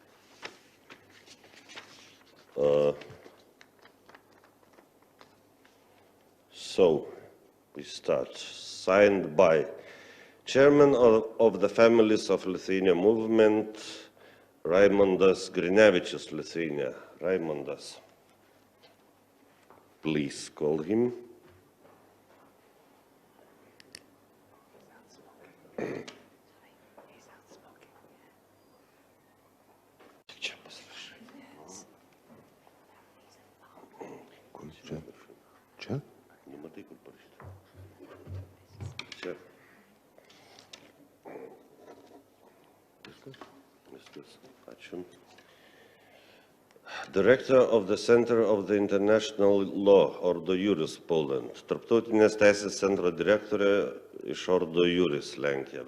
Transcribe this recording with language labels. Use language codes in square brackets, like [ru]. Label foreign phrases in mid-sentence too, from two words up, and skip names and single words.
[en] So we start. Signed by Chairman of the Families of Lithuania Movement, Raimondas Grinevičius, Lithuania. Raimondas, please call him. [lt] Čia? Nematai, kur parašyta. Čia. Viskas. Ačiū. [en] Director of the Center of the International Law, Ordo Juris, Poland. [lt] Tarptautinės teisės centro direktorė iš Ordo Juris, Lenkija.